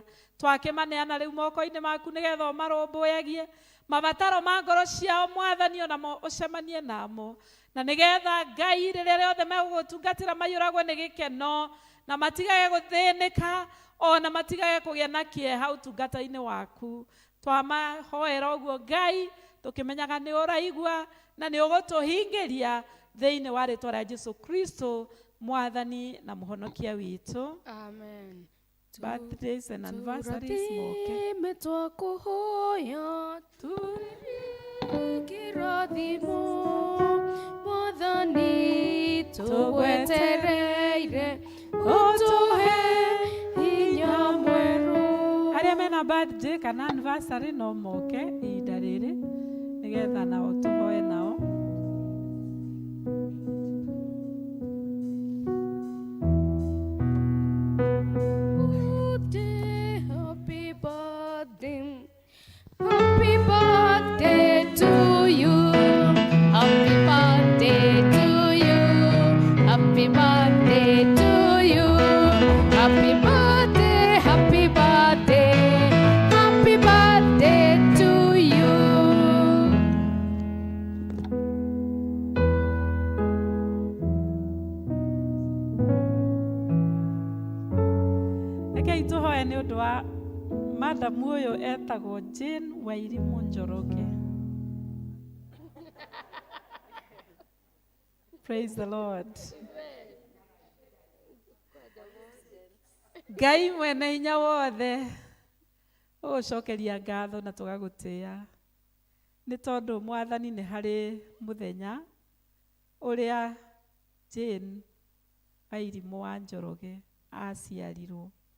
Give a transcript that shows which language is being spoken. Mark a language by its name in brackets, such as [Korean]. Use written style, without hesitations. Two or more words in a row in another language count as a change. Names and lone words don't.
[Kikuyu] Twakĩmaneana rĩu moko-inĩ maku nĩgetha ũmarũmbũyagie mabataro ma ngoro ciao Mwathani, onamo ũcemanie namo, na nĩgetha Ngai rĩrĩa rĩothe megũgũtungatĩra maiyũragwo nĩ gĩkeno na matigage gũthĩnĩka ona matigage kũgĩa na kĩeha ũtungata-inĩ waku. Twamahoera ũguo Ngai tũkĩmenyaga nĩ ũraigua na nĩ ũgũtũhingĩria thĩinĩ wa rĩtwa rĩa Jesũ Kristo Mwathani na mũhonokia witũ. Amen. [English] Birthdays and anniversaries moke. Tũrathime twakũhoya kĩrathimo Mwathani tũgwetereire ũtũhe hinya mwerũ. Arĩa mena birthday kana anniversary no moke ihinda rĩrĩ nĩgetha nao tũhoe nao. Happy birthday, happy birthday to you, happy birthday to you, happy birthday to you, happy birthday, happy birthday, happy birthday to you. [Kikuyu] Rekei tũhoe nĩ ũndũ wa madamu ũyũ etagwo Jane Wairimũ Njoroge. [English] Praise the Lord. [Kikuyu] Ngai mwene hinya wothe ũgũcokeria ngatho na tũgagũtĩĩa nĩ tondũ Mwathani nĩ harĩ mũthenya ũrĩa Jane Wairimu wa Njoroge aciarirwo.